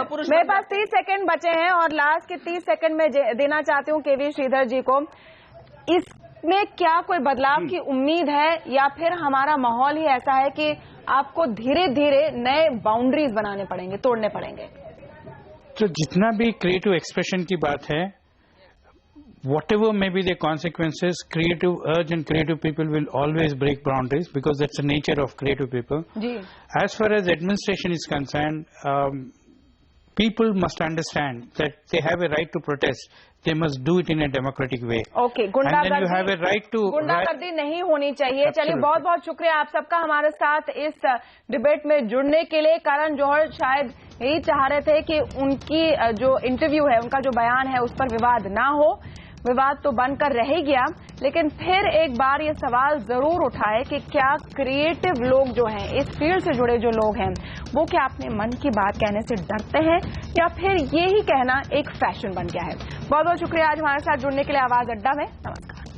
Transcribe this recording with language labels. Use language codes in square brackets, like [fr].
[hi] मेरे पास 30 सेकंड बचे हैं और लास्ट के 30 सेकंड में देना चाहती हूँ केवी श्रीधर जी को। इसमें क्या कोई बदलाव की उम्मीद है या फिर हमारा माहौल ही ऐसा है कि आपको धीरे धीरे नए बाउंड्रीज बनाने पड़ेंगे, तोड़ने पड़ेंगे? तो जितना भी क्रिएटिव एक्सप्रेशन की बात है, [en] whatever may be the consequences, creative urge and creative people will always break boundaries because that's the nature of creative people. As far as administration is concerned, people must understand that they have a right to protest. They must do it in a democratic way. Okay, and then you have a right to. [hi] गुंडागर्दी नहीं होनी चाहिए. चलिए, बहुत बहुत शुक्रिया आप सबका हमारे साथ इस डिबेट में जुड़ने के लिए. करण जौहर शायद यही चाह रहे थे कि उनकी जो इंटरव्यू है, उनका जो बयान है, उस पर विवाद ना हो. विवाद तो बनकर रह ही गया, लेकिन फिर एक बार ये सवाल जरूर उठाए कि क्या क्रिएटिव लोग जो हैं, इस फील्ड से जुड़े जो लोग हैं, वो क्या अपने मन की बात कहने से डरते हैं या फिर ये ही कहना एक फैशन बन गया है. बहुत बहुत शुक्रिया आज हमारे साथ जुड़ने के लिए आवाज अड्डा में. नमस्कार.